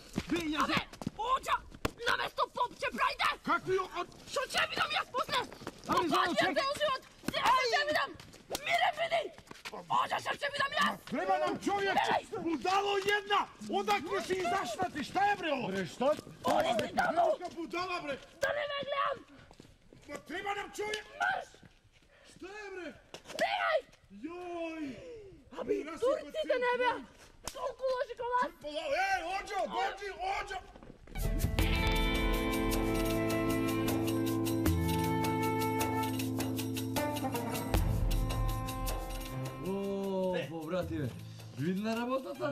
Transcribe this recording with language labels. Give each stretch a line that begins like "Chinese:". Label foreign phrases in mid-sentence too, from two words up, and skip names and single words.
Macedonian: Абе, Оđа, наместо поп ќе прајде! Какви Што ќе видам јас после? Опатија цел живот! Сега ќе видам! Мире биди! Оđа, што ќе видам јас?
Serbian: Треба нам човек, будало една! Одакle си изашла ти, šta je bre ovo? Bre, šta?
Macedonian: Оди си таму! Будала bre! Да не ме гледам!
Serbian: Ma treba nam čovjek! Marš! Šta je bre?
Macedonian: Бегај!
Serbian: Joj!
Macedonian: Аби, турците не беа! Толку лоши ко вас!
Serbian: Ej, Ođo!
Macedonian: О, бративе, видна работата?